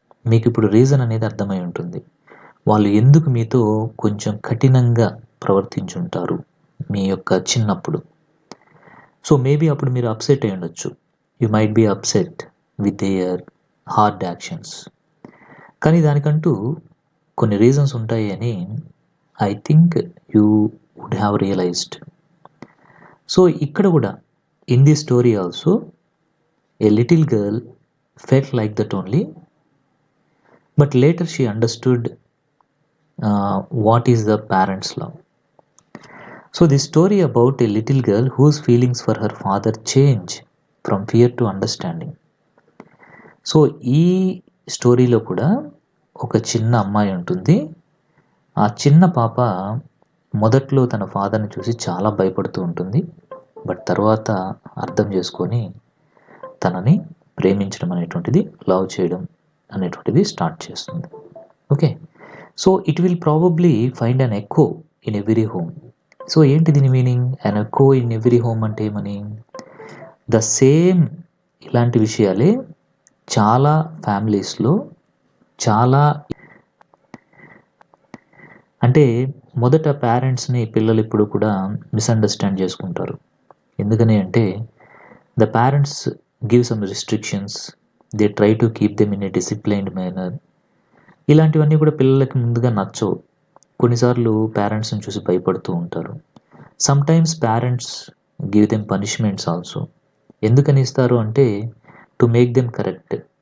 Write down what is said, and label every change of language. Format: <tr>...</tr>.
<te>మీకు ఇప్పుడు రీజన్ అనేది అర్థమై ఉంటుంది. వాళ్ళు ఎందుకు మీతో కొంచెం కఠినంగా ప్రవర్తించుంటారు మీ యొక్క చిన్నప్పుడు. సో మేబీ అప్పుడు మీరు అప్సెట్ అయి ఉండొచ్చు.</te> <en>You might be upset with their hard actions.</en> <te>కానీ దానికంటూ కొన్ని రీజన్స్ ఉంటాయి అని</te> <en>I think you would have realized.</en> <te>So ఇక్కడ కూడా</te> <en>In the story also a little girl felt like that only, but later she understood what is the parents' love. So the story about a little girl whose feelings for her father change from fear to understanding.</en> <te>So ఈ స్టోరీలో కూడా ఒక చిన్న అమ్మాయి ఉంటుంది. ఆ చిన్న పాప మొదట్లో తన ఫాదర్ని చూసి చాలా భయపడుతూ ఉంటుంది, బట్ తర్వాత అర్థం చేసుకొని తనని ప్రేమించడం అనేటువంటిది, లవ్ చేయడం అనేటువంటిది స్టార్ట్ చేస్తుంది.</te> <en>Okay, so it will probably find an echo in every home.</en> <te>So ఏంటి దీని meaning?</te> <en>an echo in every home</en> <te>అంటే ఏమని? ద సేమ్ ఇలాంటి విషయాలే చాలా ఫ్యామిలీస్లో చాలా అంటే మొదట పేరెంట్స్ని పిల్లలు ఇప్పుడు కూడా మిస్అండర్స్టాండ్ చేసుకుంటారు. ఎందుకని అంటే</te> <en>The parents give some restrictions, they try to keep them in a disciplined manner.</en> <te>ఇలాంటివన్నీ కూడా పిల్లలకి ముందుగా నచ్చవు. కొన్నిసార్లు పేరెంట్స్ని చూసి భయపడుతూ ఉంటారు.</te> <en>Sometimes parents give them punishments also.</en> <te>ఎందుకని ఇస్తారు అంటే</te> <en>To make them correct.</en>